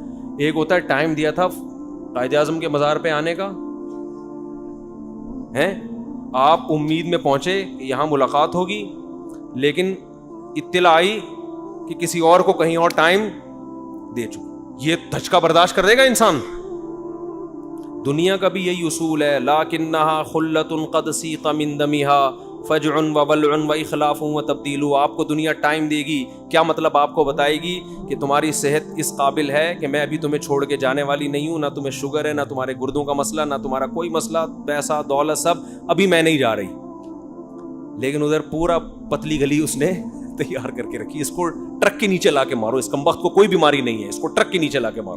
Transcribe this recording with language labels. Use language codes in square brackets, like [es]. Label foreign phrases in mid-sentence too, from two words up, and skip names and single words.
[ur] ایک ہوتا ہے ٹائم دیا تھا قائد اعظم کے مزار پہ آنے کا, ہیں آپ امید میں پہنچے کہ یہاں ملاقات ہوگی, لیکن اطلاع آئی کہ کسی اور کو کہیں اور ٹائم دے چکے. یہ دھچکا برداشت کر دے گا انسان. دنیا کا بھی یہی اصول ہے, [ar] لاکنھا خلۃ قد سیق من دمھا فجع وولع واخلاف وتبدیل. [ur] آپ کو دنیا ٹائم دے گی, کیا مطلب آپ کو بتائے گی کہ تمہاری صحت اس قابل ہے کہ میں ابھی تمہیں چھوڑ کے جانے والی نہیں ہوں, نہ تمہیں شوگر ہے, نہ تمہارے گردوں کا مسئلہ, نہ تمہارا کوئی مسئلہ, پیسہ دولت سب, ابھی میں نہیں جا رہی. لیکن ادھر پورا پتلی گلی اس نے تیار کر کے رکھی, اس کو ٹرک کے نیچے لا کے مارو, اس کمبخت کو کوئی بیماری نہیں ہے, اس کو ٹرک کے نیچے لا کے مارو.